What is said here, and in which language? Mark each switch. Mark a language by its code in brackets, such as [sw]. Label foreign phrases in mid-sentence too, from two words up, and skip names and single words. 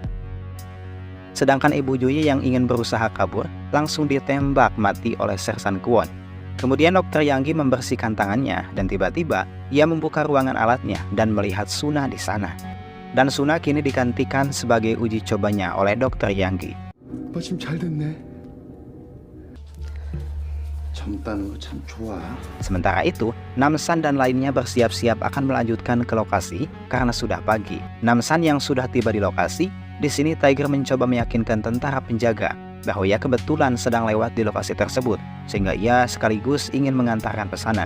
[id] Sedangkan ibu Juye yang ingin berusaha kabur langsung ditembak mati oleh Sersan Kwon. Kemudian dokter Yang Gi membersihkan tangannya dan tiba-tiba ia membuka ruangan alatnya dan melihat Suna di sana. Dan Suna kini digantikan sebagai uji cobanya oleh dokter Yang Gi. [ko] 마침 잘 됐네. 젊다는 거 참 좋아. [id] Sementara itu, Namsan dan lainnya bersiap-siap akan melanjutkan ke lokasi karena sudah pagi. Namsan yang sudah tiba di lokasi, di sini Tiger mencoba meyakinkan tentara penjaga bahwa ia kebetulan sedang lewat di lokasi tersebut, sehingga ia sekaligus ingin mengantarkan pesanan.